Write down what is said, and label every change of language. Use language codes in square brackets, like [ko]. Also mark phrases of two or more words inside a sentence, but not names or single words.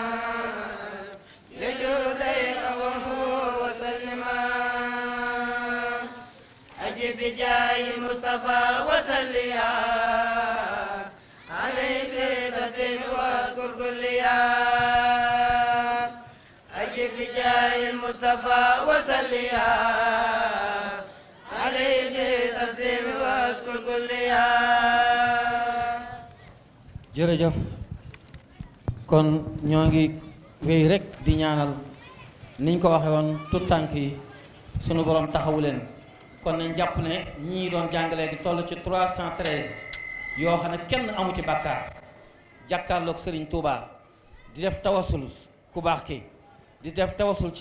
[ar] يجر ضيق وهو وسلما أجب بجاه المصطفى وسليا عليه بتسليم واذكر كليا أجب بجاه المصطفى وسليا عليه بتسليم واذكر كليا [wo] jërëjëf kon ñoo ngi wéy rek di ñaanal niñ ko waxe woon tout tànk yi sunu borom taxawu leen kon nañ jàpp ne ñii doon jàngalee gi toll ci 313 yoo xam ne kenn amu ci bàkkaar jàkkaarloog Serigne Touba di def tawasul ku baax ki di def tawasul ci